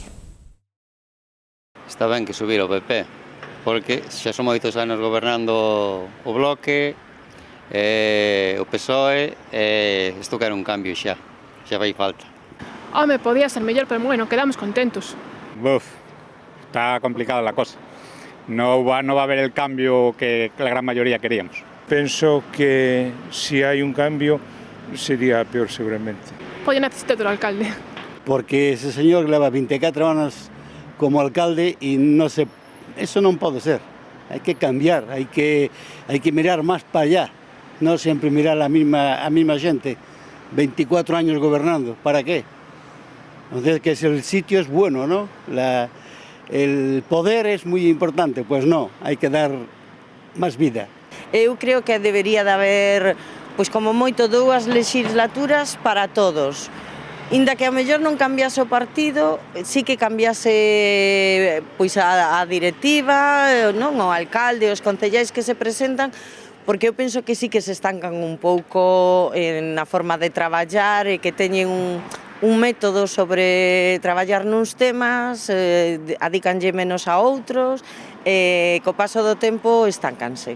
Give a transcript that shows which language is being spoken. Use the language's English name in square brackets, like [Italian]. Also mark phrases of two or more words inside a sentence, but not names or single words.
[Galician] Está ben que subir o PP, porque xa son moitos anos gobernando o Bloque, o PSOE, isto quero un cambio xa fai falta. Home, podía ser mellor, pero bueno, quedamos contentos. [Spanish] Está complicada la cosa. No va a haber el cambio que la gran mayoría queríamos. [Galician] Penso que si hai un cambio sería peor seguramente. Pois necesita outro alcalde. Porque ese señor leva 24 anos como alcalde e eso non pode ser. Hai que cambiar, hai que mirar máis para allá. [Spanish] No sempre mirar a misma gente, 24 años gobernando, ¿para qué? Entonces, que el sitio es bueno, ¿no? El poder es muy importante, pues no, hay que dar más vida. [Galician] Eu creo que debería de haber, pois como moito, 2 legislaturas para todos. Inda que a mellor non cambiase o partido, sí que cambiase pois a directiva, non? O alcalde, os concelleiros que se presentan, porque eu penso que sí que se estancan un pouco na forma de traballar e que teñen un método sobre traballar nuns temas, adícanlle menos a outros, e co paso do tempo estancanse.